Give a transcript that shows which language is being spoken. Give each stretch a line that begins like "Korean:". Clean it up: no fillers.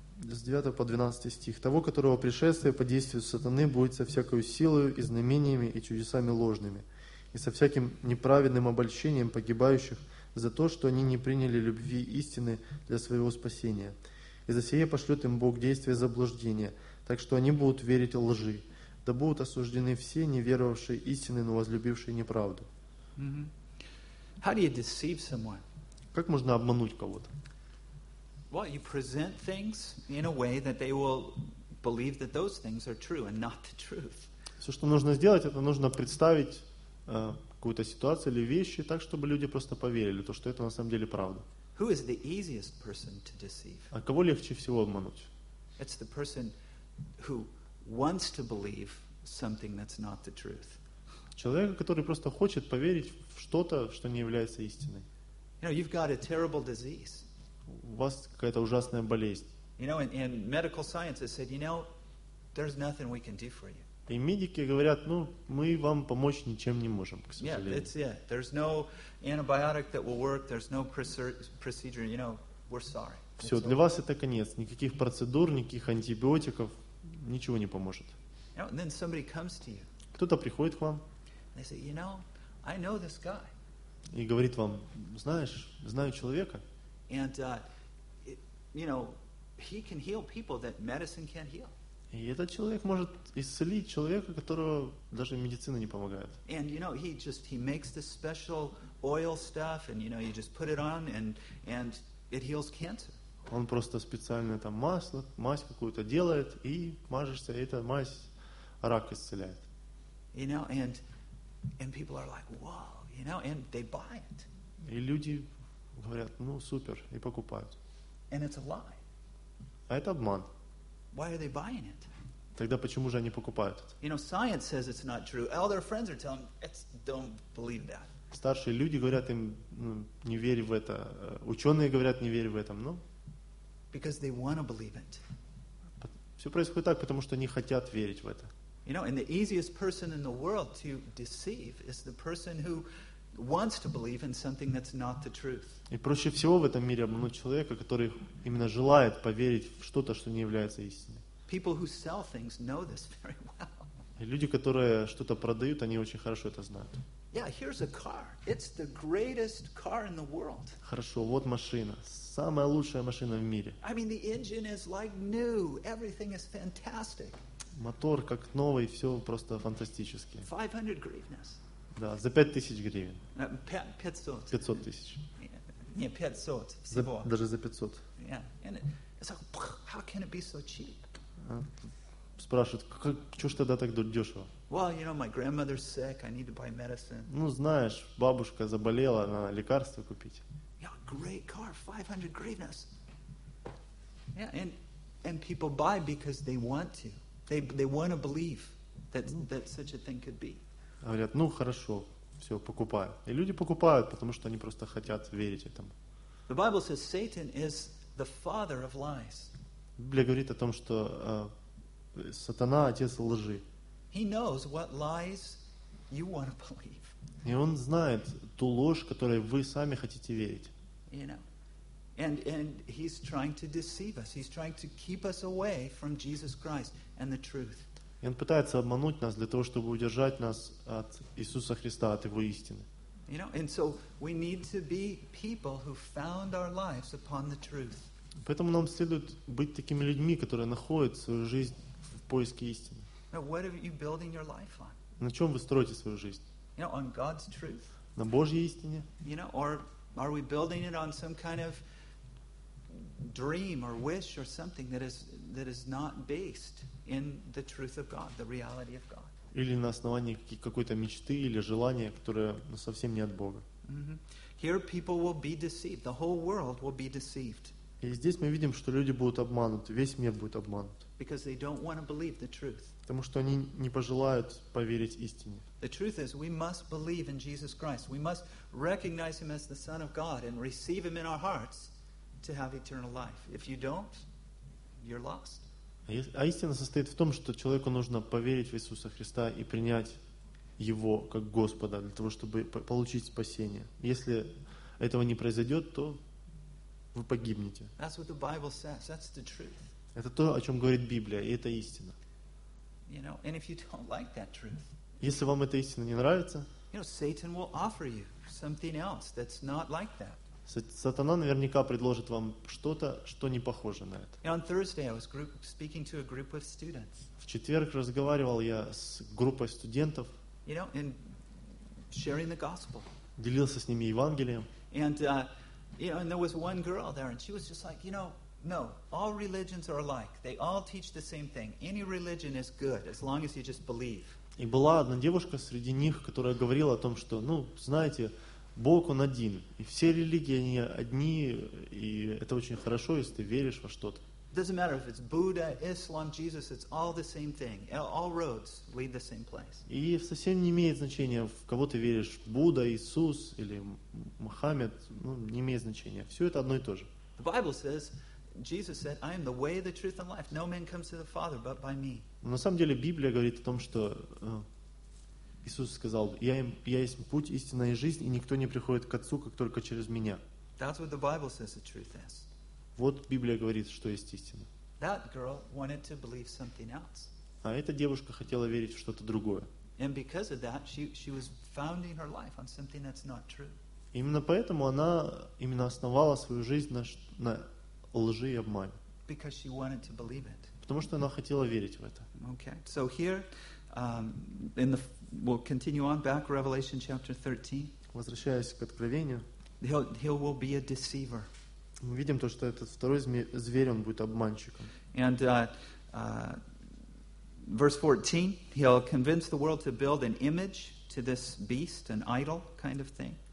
Russian: С 9 по 12 стих. «Того, которого пришествие по действию сатаны будет со всякою силою и знамениями и чудесами ложными, и со всяким неправедным обольщением погибающих за то, что они не приняли любви истины для своего спасения. И за сие пошлет им Бог действие заблуждения, так что они будут верить лжи, да будут осуждены все, не веровавшие истины, но возлюбившие неправду».
English: How do you deceive someone?
Russian: Как можно обмануть кого-то?
English: Well, you present things in a way that they will believe that those things are true and not the truth.
Russian: Все, что нужно сделать, это нужно представить какую-то ситуацию или вещи так, чтобы люди просто поверили, то, что это на самом деле правда.
English: Who is the easiest person to deceive?
Russian: А кого легче всего обмануть?
English: It's the person who wants to believe something that's not the truth.
Russian: Человека, который просто хочет поверить в что-то, что не является истиной.
English: You know, you've got a terrible disease.
Russian: У вас какая-то ужасная болезнь.
English: You know, and medical science has said, you know, there's nothing we can do for you.
Russian: И медики говорят, ну, мы вам помочь ничем не можем, к сожалению.
English: Yeah, that's it. There's no antibiotic that will work. There's no procedure. You know, we're sorry.
Russian: Все, для вас это конец. Никаких процедур, никаких антибиотиков, ничего не поможет.
English: You know, and then somebody comes to you.
Russian: Кто-то приходит к вам.
English: They say, you know, I know this guy.
Russian: И говорит вам, знаешь, знаю человека.
English: And you know, he can heal people that medicine can't heal.
Russian: И этот человек может исцелить человека, которого даже медицина не помогает.
English: And you know, he makes this special oil stuff, and you know, you just put it on, and it heals cancer.
Russian: Он просто специальное там масло, мазь какую-то делает, и мажешься, и эта мазь рак исцеляет.
English: You know, and people are like, whoa, you know, and they buy it.
Russian: И люди говорят, ну, супер, и покупают.
English: And it's a lie.
Russian: А это обман.
English: Why are they buying it?
Russian: Тогда почему же они покупают это?
English: You know, science says it's not true. All their friends are telling them, it's, don't believe that.
Russian: Старшие люди говорят им, ну, не верь в это. Ученые говорят, не верь в это. Но...
English: Because they want to believe it.
Russian: Все происходит так, потому что они хотят верить в это.
English: You know, and the easiest person in the world to deceive is the person who wants to believe in something that's not the truth.
Russian: И проще всего в этом мире обмануть человека, который именно желает поверить в что-то, что не является истиной.
English: People who sell things know this very well.
Russian: Люди, которые что-то продают, они очень хорошо это знают.
English: Yeah, here's a car. It's the greatest car in the world.
Russian: Хорошо, вот машина, самая лучшая машина в мире.
English: I mean, the engine is like new. Everything is fantastic.
Russian: Мотор как новый, все просто фантастически. 500 гривнес. Да, за 5000 гривен. 500. 500 тысяч. Не, 500 всего. Даже за 500.
English: Yeah, and it's like, how can it be so cheap?
Russian: Спрашивают, что ж тогда так дешево?
English: Well, you know, my grandmother's sick, I need to buy medicine.
Russian: Ну, знаешь, бабушка заболела, надо лекарства купить.
English: Yeah, great car, 500 гривнес. Yeah, and people buy because they want to. They want to believe that such a thing could be.
Russian: Говорят, ну, хорошо, все, покупаю. И люди покупают, потому что они просто хотят верить этому.
English: The Bible says Satan is the father of lies.
Russian: Библия говорит о том, что сатана – отец лжи.
English: He knows what lies you want to believe.
Russian: И он знает ту ложь, которой вы сами хотите верить.
English: You know, and he's trying to deceive us. He's trying to keep us away from Jesus Christ and the truth.
Russian: И он пытается обмануть нас для того, чтобы удержать нас от Иисуса Христа, от Его истины.
English: You know, and so we need to be people who found our lives upon the truth.
Russian: Поэтому нам следует быть такими людьми, которые находят свою жизнь в поиске истины.
English: What are you building your life on?
Russian: На чем вы строите свою жизнь?
English: You know, on God's truth.
Russian: На Божьей истине.
English: You know, or are we building it on some kind of dream or wish or something that is not based in the truth of God, the reality of God?
Russian: Или на основании какой-то мечты или желания, которое совсем не от Бога.
English: Mm-hmm. Here people will be deceived. The whole world will be deceived.
Russian: И здесь мы видим, что люди будут обмануты, весь мир будет обманут.
English: Because they don't want to believe the truth.
Russian: Потому что они не пожелают поверить истине.
English: The truth is, we must believe in Jesus Christ. We must recognize Him as the Son of God and receive Him in our hearts to have eternal life. If you don't, you're lost.
Russian: А истина состоит в том, что человеку нужно поверить в Иисуса Христа и принять Его как Господа для того, чтобы получить спасение. Если этого не произойдет, то вы погибнете.
English: That's what the Bible says. That's the truth.
Russian: Это то, о чем говорит Библия, и это истина.
English: You know, and if you don't like that truth,
Russian: если вам эта истина не нравится,
English: you know, Satan will offer you something else that's not like that.
Russian: Сатана наверняка предложит вам что-то, что не похоже на это.
English: And on Thursday I was speaking to a group of students.
Russian: В четверг разговаривал я с группой студентов.
English: You know, and sharing the gospel.
Russian: Делился с ними Евангелием.
English: And there was one girl there, and she was just like, you know, no, all religions are alike. They all teach the same thing. Any religion is good, as long as you just believe.
Russian: И была одна девушка среди них, которая говорила о том, что, ну, знаете, Бог, Он один. И все религии, они одни, и это очень хорошо, если ты веришь во что-то.
English: Doesn't matter if it's Buddha, Islam, Jesus, it's all the same thing. All roads lead the same place.
Russian: И совсем не имеет значения, в кого ты веришь, Будда, Иисус или Мухаммед, ну, не имеет значения. Все это одно и то же.
English: The Bible says, Jesus said, I am the way, the truth, and life. No man comes to the Father but by me.
Russian: На самом деле Библия говорит о том, что Иисус сказал, я есть путь, истина и жизнь, и никто не приходит к Отцу, как только через меня.
English: That's what the Bible says the truth is.
Russian: Вот Библия говорит, что есть истина.
English: That girl wanted to believe something else.
Russian: А эта девушка хотела верить в что-то другое.
English: And because of that, she was founding her life on something that's not true.
Russian: Именно поэтому она именно основала свою жизнь на лжи и обмане.
English: Because she wanted to believe it.
Russian: Потому что она хотела верить в это.
English: Okay. So here, we'll continue on back Revelation chapter 13.
Russian: Возвращаясь к Откровению.
English: He will be a deceiver.
Russian: Мы видим то, что этот второй зверь, он будет обманщиком.
English: And verse 14, he'll convince the world to build an image to this beast, an idol kind of thing.